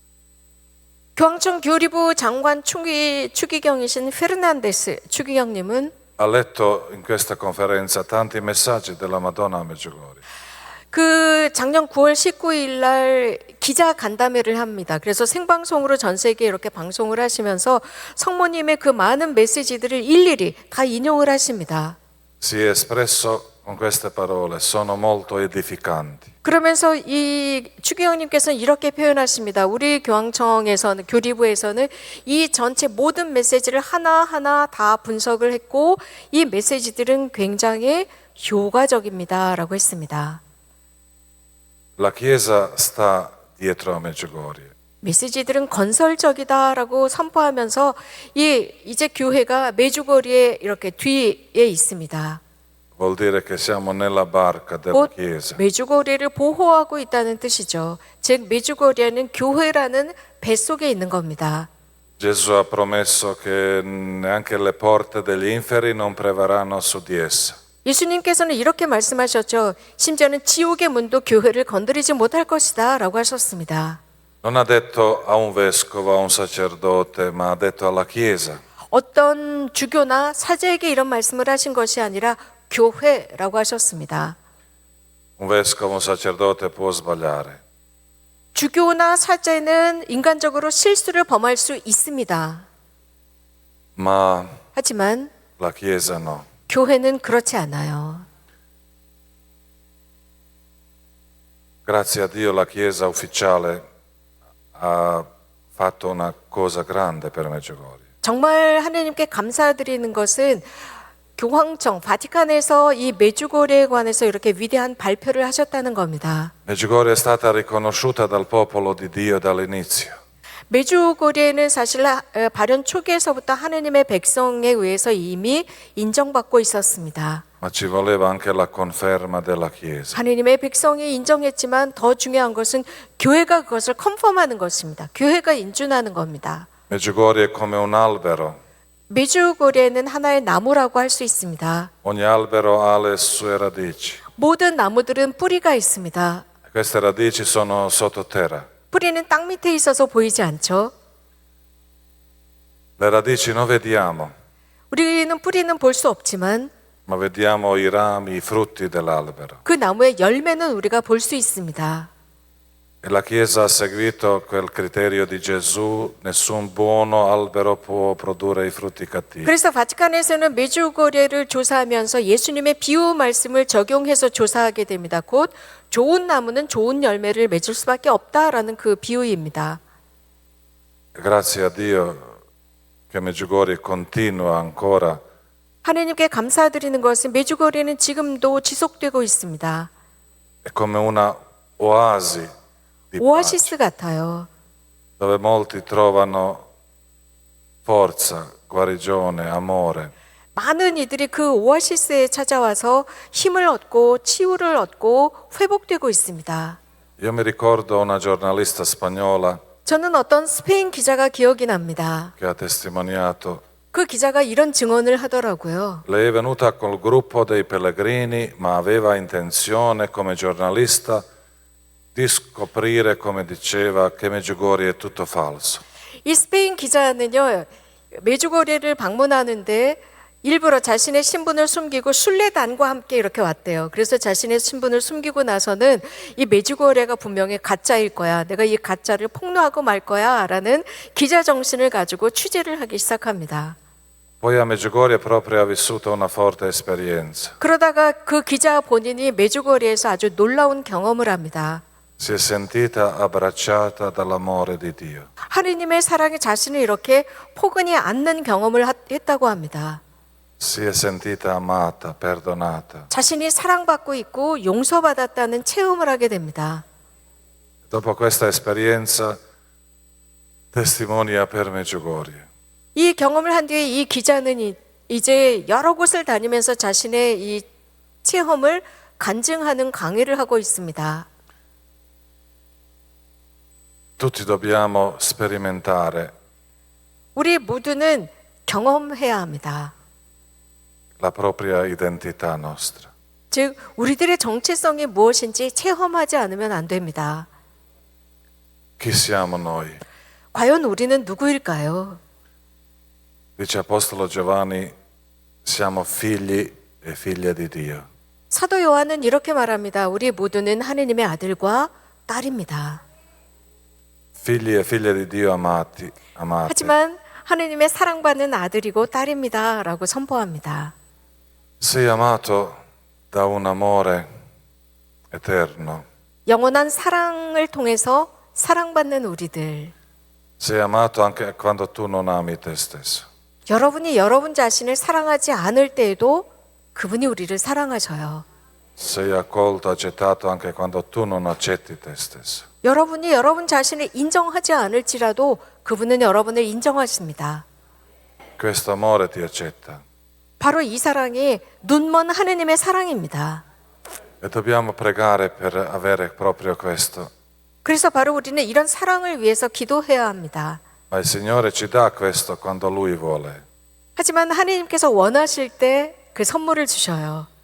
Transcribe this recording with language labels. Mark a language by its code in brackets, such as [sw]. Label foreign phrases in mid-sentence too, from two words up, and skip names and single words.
[ko] 교황청 교리부 장관 추기경이신 페르난데스 추기경님은 [it] Ha letto in questa conferenza tanti messaggi della Madonna a Medjugorje. [ko] 그 작년 9월 19일 날 기자 간담회를 합니다. 그래서 생방송으로 전 세계에 이렇게 방송을 하시면서 성모님의 그 많은 메시지들을 일일이 다 인용을 하십니다. [it] Si è espresso con queste parole, sono molto edificanti. [ko] 그러면서 이 추기경님께서는 이렇게 표현하십니다. 우리 교황청에서는 교리부에서는 이 전체 모든 메시지를 하나하나 다 분석을 했고 이 메시지들은 굉장히 효과적입니다라고 했습니다. [it] La Chiesa sta dietro a Medjugorje. [ko] 메시지들은 건설적이다라고 선포하면서 이제 교회가 메주거리에 이렇게 뒤에 있습니다. [it] vuol dire che siamo nella barca della [ko] 곧 [it] Chiesa. [ko] 메주고리를 보호하고 있다는 뜻이죠. 즉 메주고리는 교회라는 뱃속에 있는 겁니다. [it] Gesù ha promesso che neanche le porte degli inferi non prevarranno su di essa. [ko] 예수님께서는 이렇게 말씀하셨죠. 심지어는 지옥의 문도 교회를 건드리지 못할 것이다 라고 하셨습니다. [it] Non ha detto a un vescovo, a un sacerdote, ma ha detto alla Chiesa. [ko] 어떤 주교나 사제에게 이런 말씀을 하신 것이 아니라 교회라고 하셨습니다. [it] Un vescovo, un sacerdote può sbagliare, [ko] 주교나 사제는 인간적으로 실수를 범할 수 있습니다. [it] ma [ko] 하지만 [it] la Chiesa no. [ko] 교회는 그렇지 않아요. [it] Grazie a Dio la Chiesa ufficiale ha fatto una cosa grande per Medjugorje. [ko] 정말 하나님께 감사드리는 것은 교황청 바티칸에서 이 메주고리에 관해서 이렇게 위대한 발표를 하셨다는 겁니다. [it] Medjugorje è stata riconosciuta dal popolo di Dio dall'inizio. [ko] 메주고리에는 사실 발현 초기에서부터 하느님의 백성에 의해서 이미 인정받고 있었습니다. [it] Ma ci voleva anche la conferma della Chiesa. [ko] 하느님의 백성이 인정했지만 더 중요한 것은 교회가 그것을 컨펌하는 것입니다. 교회가 인준하는 겁니다. [it] Medjugorje è come un albero. [ko] 메주고리에는 하나의 나무라고 할 수 있습니다. [it] Ogni albero ha le sue radici. [ko] 모든 나무들은 뿌리가 있습니다. [it] Queste radici sono sottoterra. [ko] 뿌리는 땅 밑에 있어서 보이지 않죠. [it] Le radici non vediamo, [ko] 우리는 뿌리는 볼 수 없지만 [it] ma vediamo i rami, i frutti dell'albero. [ko] 그 나무의 열매는 우리가 볼 수 있습니다. [it] E la Chiesa ha seguito quel criterio di Gesù, nessun buono albero può produrre i frutti cattivi. [ko] 그래서 바티칸에서는 메주고리를 조사하면서 예수님의 비유 말씀을 적용해서 조사하게 됩니다. 곧 좋은 나무는 좋은 열매를 맺을 수밖에 없다라는 그 비유입니다. [it] Grazie a Dio che Medjugorje continua ancora [ko] 하나님께 감사드리는 것은 메주고리는 지금도 지속되고 있습니다. [it] è come una oasi di pace, [ko] 오아시스 같아요. [it] dove molti trovano forza, guarigione, amore. [ko] 많은 이들이 그 오아시스에 찾아와서 힘을 얻고 치유를 얻고 회복되고 있습니다. [it] Io mi ricordo una giornalista spagnola [ko] 저는 어떤 스페인 기자가 기억이 납니다. [it] che ha testimoniato. [ko] 그 기자가 이런 증언을 하더라고요. [it] Lei è venuta col gruppo dei pellegrini, ma aveva intenzione come giornalista di scoprire, come diceva, che Medjugorje è tutto falso. [ko] 이 스페인 기자는요, 메주고리를 방문하는데 일부러 자신의 신분을 숨기고 순례단과 함께 이렇게 왔대요. 그래서 자신의 신분을 숨기고 나서는 이 메주고리가 분명히 가짜일 거야. 내가 이 가짜를 폭로하고 말 거야. 라는 기자 정신을 가지고 취재를 하기 시작합니다. [it] Poi a Medjugorje proprio ha vissuto una forte esperienza. [ko] 그러다가 그 기자 본인이 메주고리에서 아주 놀라운 경험을 합니다. [it] Si è sentita abbracciata dall'amore di Dio. [ko] 하느님의 사랑이 자신을 이렇게 포근히 안는 경험을 했다고 합니다. [it] Si è sentita amata, perdonata. [ko] 자신이 사랑받고 있고 용서받았다는 체험을 하게 됩니다. [it] Dopo questa esperienza testimonia per Medjugorje. [ko] 이 경험을 한 뒤에 이 기자는 이제 여러 곳을 다니면서 자신의 이 체험을 간증하는 강의를 하고 있습니다. [it] Tutti dobbiamo sperimentare [ko] 우리 모두는 경험해야 합니다. [it] la propria identità nostra. [ko] 즉 우리들의 정체성이 무엇인지 체험하지 않으면 안 됩니다. [it] Chi siamo noi? [ko] 과연 우리는 누구일까요? [it] Dice Apostolo Giovanni, siamo figli e figlie di Dio. [ko] 사도 요한은 이렇게 말합니다. 우리 모두는 하느님의 아들과 딸입니다. [it] Figli e figlie di Dio amati. [ko] 하지만 하느님의 사랑받는 아들이고 딸입니다. 라고 선포합니다. [it] Sei amato da un amore eterno. [ko] 영원한 사랑을 통해서 사랑받는 우리들. [it] Sei amato anche quando tu non ami te stesso. [ko] 여러분이 여러분 자신을 사랑하지 않을 때에도 그분이 우리를 사랑하셔요. [it] Sei accolto, accettato anche quando tu non accetti te stesso. [ko] 여러분이 여러분 자신을 인정하지 않을지라도 그분은 여러분을 인정하십니다. [it] Questo amore ti accetta. [ko] 바로 이 사랑이 눈먼 하느님의 사랑입니다. [it] E dobbiamo pregare per avere proprio questo. [ko] 그래서 바로 우리는 이런 사랑을 위해서 기도해야 합니다. [it] Ma il Signore ci dà questo quando Lui vuole. [ko] 하지만 하느님께서 원하실 때 그 선물을 주셔요.